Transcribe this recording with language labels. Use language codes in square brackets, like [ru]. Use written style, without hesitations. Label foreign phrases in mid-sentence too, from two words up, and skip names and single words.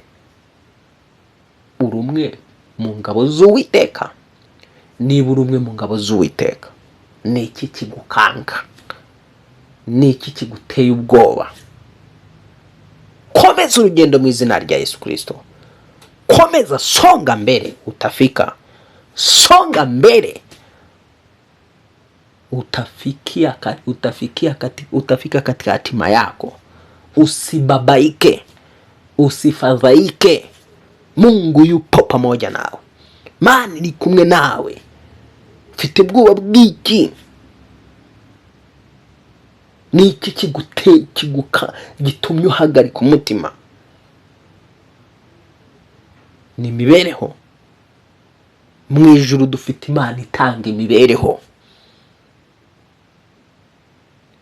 [rw] Uri umwe mu ngabo z'Uwiteka? Niba uri umwe mu ngabo z'Uwiteka, ni iki kigukanga? Ni iki kiguteye ubwoba? Komeza urugendo mu izina rya Yesu Kristo. Komeza, [sw] songa mbele, utafika. Songa mbele, utafika katika hatima yako. Usibabaike, usifadhaike. Mungu yupo pamoja nawe. [rw] Mana iri kumwe nawe. Ufite ubwoba bw'iki? Ni iki gitumye uhagarika umutima? Ni imibereho. Mu ijuru dufite Imana itanga imibereho.